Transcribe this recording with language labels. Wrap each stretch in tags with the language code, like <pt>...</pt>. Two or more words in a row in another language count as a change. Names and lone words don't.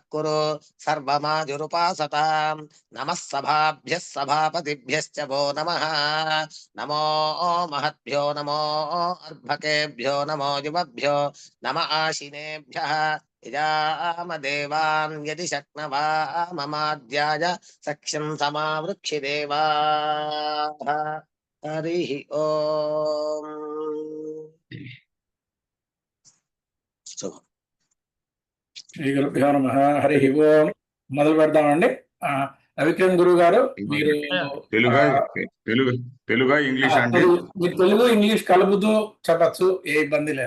<sa>कुरु सर्वमाजुरुपासताम् नमः सभाभ्यः सभापतिभ्यश्च वो नमः नमो महद्भ्यो नमो अर्भकेभ्यो नमो युवभ्यो नम आशिनेभ्यः यजामदेवान् यदि शक्नवा ममाद्याय सख्यं समावृक्षिदेवाः हरिः ओम् శ్రీ గురుభ్యో నమః.</sa> <te>హరి ఓం. మొదలు పెడదామండి. రవికిరణ్ గురువు గారు, మీరు తెలుగు ఇంగ్లీష్ అండి? మీరు తెలుగు ఇంగ్లీష్ కలుపుతూ చెప్పచ్చు, ఏ ఇబ్బంది లేదు.</te>